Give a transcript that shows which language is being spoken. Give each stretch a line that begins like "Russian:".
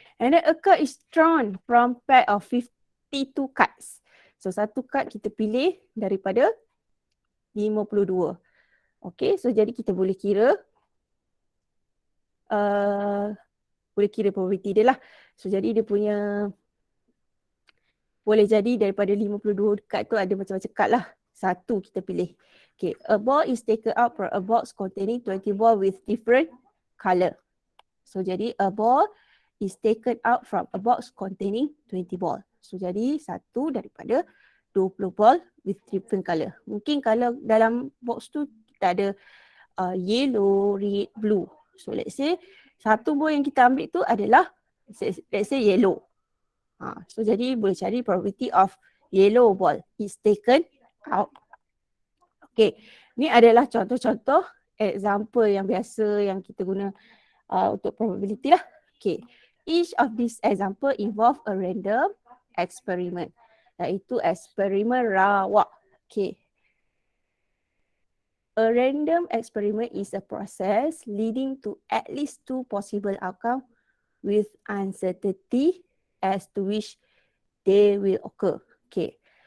English: And then a card is drawn from pack of 52 cards.
Malay: So satu card kita pilih daripada 52. Okay. So jadi kita boleh kira probability dia lah. So jadi dia punya boleh jadi daripada 52 card tu ada macam-macam card lah. Satu kita pilih. Okay.
English: A ball is taken out from a box containing 20 ball with different color.
Malay: So jadi
English: a ball is taken out from a box containing 20 ball.
Malay: So jadi satu daripada 20 ball
English: with different color.
Malay: Mungkin kalau dalam box tu kita ada yellow, red, blue. So let's say satu ball yang kita ambil tu adalah let's say yellow. So jadi boleh cari
English: probability of yellow ball is taken out. Okay.
Malay: Ni adalah contoh-contoh example yang biasa yang kita guna untuk probability lah. Okay.
English: Each of these example involve a random experiment.
Malay: Iaitu eksperimen rawak. Okay.
English: A random experiment is a process leading to at least 2 possible outcomes with uncertainty as to which they will occur. Okay.